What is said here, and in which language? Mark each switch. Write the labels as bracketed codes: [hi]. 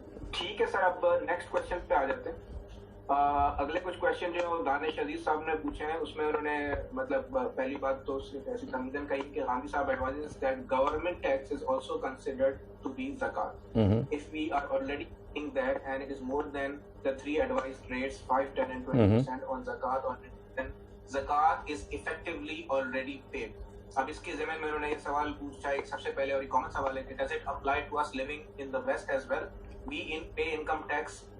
[ur] ٹھیک ہے سر, اب نیکسٹ کوشچن پہ آ جاتے ہیں. اگلے کچھ کوشچن جو دانش عزیز صاحب نے پوچھے ہیں, اس میں انہوں نے مطلب پہلی بات تو صرف ایسی تمدن کہی کہ غامدی صاحب [en] advises that government tax is also considered to be zakat. If we are already in that and it is more than the 3 advised rates 5, 10 and 20% on zakat, then zakat is effectively already paid. [ur] اب اس کے ضمن میں انہوں نے یہ سوال پوچھا, ایک سب سے پہلے اور ایک کامن سوال ہے کہ [en] does it apply to us living in the west as well? We pay income tax